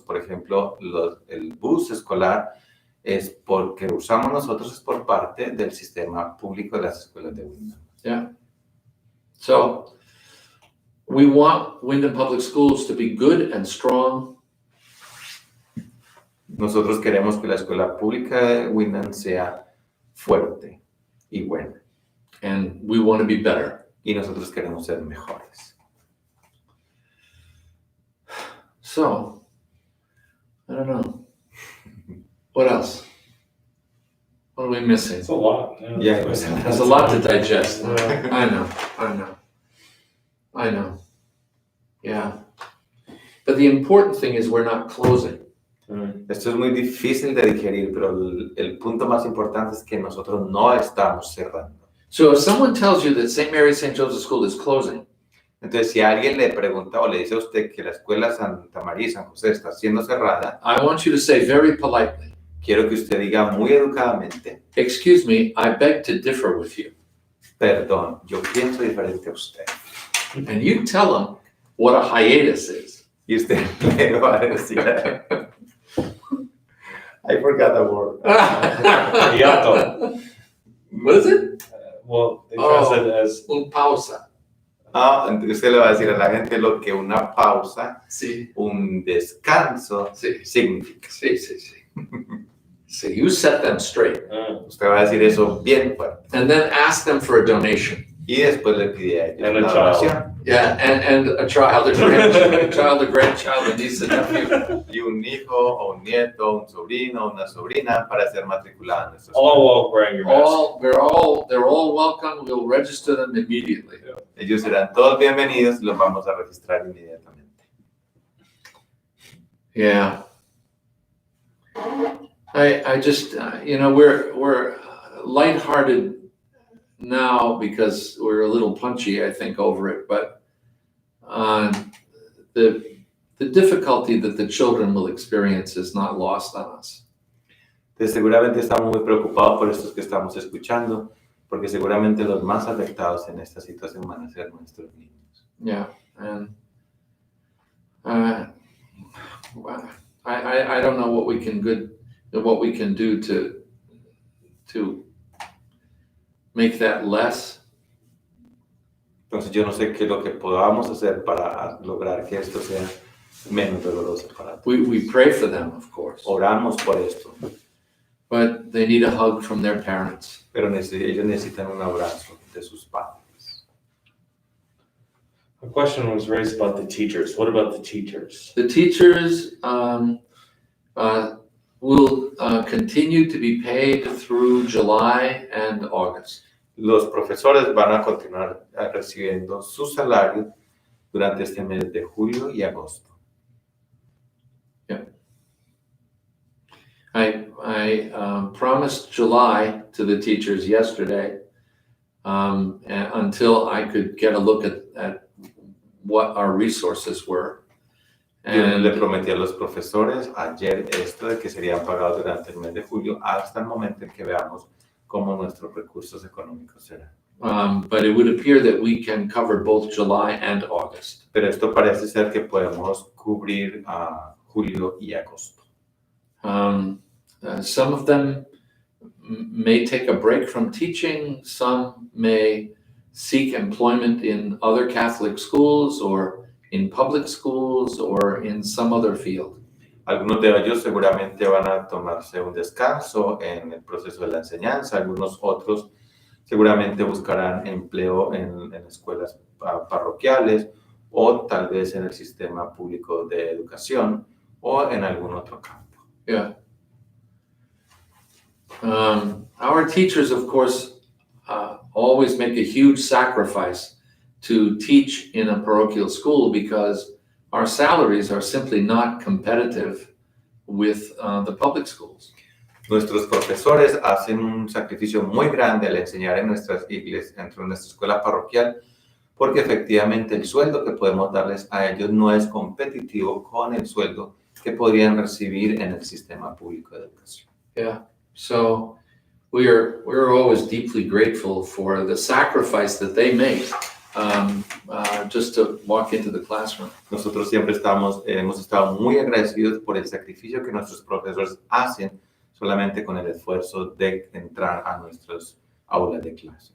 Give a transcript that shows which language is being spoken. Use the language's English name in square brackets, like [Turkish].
[Spanish] Por ejemplo, el bus escolar es porque usamos nosotros, es por parte del sistema público de las escuelas de Windham. [English] Yeah. So, we want Windham Public Schools to be good and strong. [Spanish] Nosotros queremos que la escuela pública de Windham sea fuerte y buena. [English] And we want to be better. [Spanish] Y nosotros queremos ser mejores. [English] So, I don't know. What else? What are we missing? It's a lot. Yeah, There's a lot to digest. Yeah. I know. Yeah. But the important thing is we're not closing. [Spanish] Esto es muy difícil de digerir, pero el punto más importante es que nosotros no estamos cerrando. [English] So if someone tells you that St. Mary St. Joseph School is closing, [Spanish] Entonces, si alguien le pregunta o le dice a usted que la escuela Santa María y San José está siendo cerrada, [English] I want you to say very politely, [Spanish] quiero que usted diga muy educadamente, [English] excuse me, I beg to differ with you. [Spanish] perdón, yo pienso diferente a usted. [English] And you tell them what a hiatus is. [Spanish] Y usted le va a decir, [English] I forgot the word. [Spanish] Hiato. [English] What is it? Well, they translate it as [Spanish] Un pausa. Entonces usted le va a decir a la gente lo que una pausa, Sí, un descanso sí, significa. sí. [English] So you set them straight. [Spanish] Usted va a decir eso bien fuerte. [English] And then ask them for a donation. [Spanish] Y después le pide a ellos [English] And a [Spanish] una [English] child. [Spanish] donación. [English] Yeah, and a child, a grandchild, a niece, a nephew. [Spanish] Y un hijo, o un nieto, un sobrino, o una sobrina para ser matriculada en nuestra escuela. [English] all wearing your mask. They're all welcome. We'll register them immediately. [Spanish] Ellos serán todos bienvenidos y los vamos a registrar inmediatamente. [English] Yeah. I just, we're lighthearted now because we're a little punchy, I think, over it, but the difficulty that the children will experience is not lost on us. [Spanish] Entonces, seguramente estamos muy preocupados por estos que estamos escuchando, porque seguramente los más afectados en esta situación van a ser nuestros niños. [English] Yeah, and I don't know what we can do to make that less. [Spanish] Entonces, yo no sé qué es lo que podamos hacer para lograr que esto sea menos doloroso para todos. [English] We pray for them, of course, [Spanish] Oramos por esto, [English] but they need a hug from their parents. [Spanish] pero ellos necesitan un abrazo de sus padres. [English] A question was raised about the teachers. What about the teachers? The teachers will continue to be paid through July and August. [Spanish] Los profesores van a continuar recibiendo su salario durante este mes de julio y agosto. [English] I promised July to the teachers yesterday until I could get a look at what our resources were. [Spanish] Yo [English] And [Spanish] le prometí a los profesores ayer esto de que serían pagados durante el mes de julio hasta el momento en que veamos cómo nuestros recursos económicos serán. [English] but it would appear that we can cover both July and August. [Spanish] Pero esto parece ser que podemos cubrir a julio y agosto. [English] Some of them may take a break from teaching. Some may seek employment in other Catholic schools or in public schools or in some other field. [Spanish] Algunos de ellos seguramente van a tomarse un descanso en el proceso de la enseñanza. Algunos otros seguramente buscarán empleo en escuelas parroquiales o tal vez en el sistema público de educación o en algún otro campo. [English] Yeah. Our teachers, of course, always make a huge sacrifice to teach in a parochial school because our salaries are simply not competitive with the public schools. [Spanish] Nuestros profesores hacen un sacrificio muy grande al enseñar en nuestras iglesias, dentro de nuestra escuela parroquial, porque efectivamente el sueldo que podemos darles a ellos no es competitivo con el sueldo que podrían recibir en el sistema público de educación. [English] Yeah. So we're always deeply grateful for the sacrifice that they make just to walk into the classroom. [Spanish] Nosotros siempre hemos estado muy agradecidos por el sacrificio que nuestros profesores hacen solamente con el esfuerzo de entrar a nuestras aulas de clase.